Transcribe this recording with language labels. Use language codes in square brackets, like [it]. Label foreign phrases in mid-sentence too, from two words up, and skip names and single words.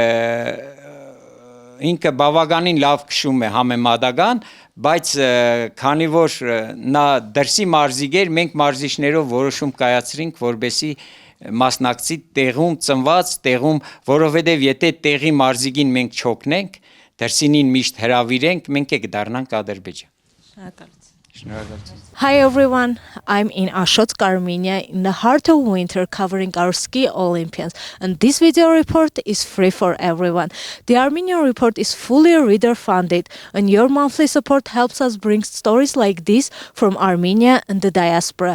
[hy] ինքը բավականին լավ քշում է համեմատական, բայց քանի որ նա դրսի մարզիկ էր, մենք մարզիչներով որոշում կայացրինք, որբեսի մասնակցի տեղում ծնված, տեղում, որովհետև եթե տեղի մարզիկին մենք չօգնենք, դրսինին միշտ հրավիրենք, մենք կդառնանք Ադրբեջան։ Շնորհակալություն։ [en] Hi everyone, I'm in Ashotsk, Armenia in the heart of winter covering our ski Olympians, and this video report is free for everyone. The Armenian report is fully reader funded and your monthly support helps us bring stories like this from Armenia and the diaspora.